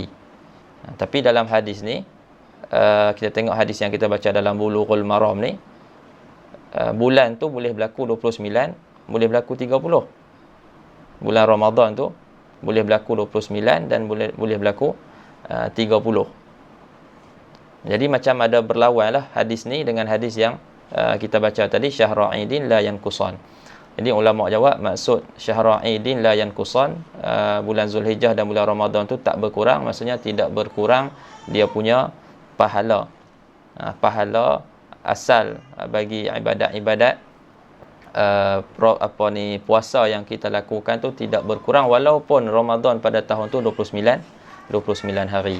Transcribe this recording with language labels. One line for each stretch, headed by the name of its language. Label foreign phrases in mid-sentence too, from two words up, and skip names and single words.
Malay: Tapi dalam hadis ni, kita tengok hadis yang kita baca dalam Bulughul Maram ni, bulan tu boleh berlaku 29, boleh berlaku 30. Bulan Ramadan tu boleh berlaku 29 dan boleh berlaku 30. Jadi macam ada berlawan lah hadis ni dengan hadis yang kita baca tadi,
Arabic: شهرا عيد لا ينقصان.
Malay: Jadi ulama jawab maksud
Arabic: شهرا عيد لا ينقصان,
Malay: bulan Zulhijjah dan bulan Ramadan tu tak berkurang, maksudnya tidak berkurang dia punya pahala. Pahala asal bagi ibadat-ibadat puasa yang kita lakukan tu tidak berkurang walaupun Ramadan pada tahun tu 29 hari.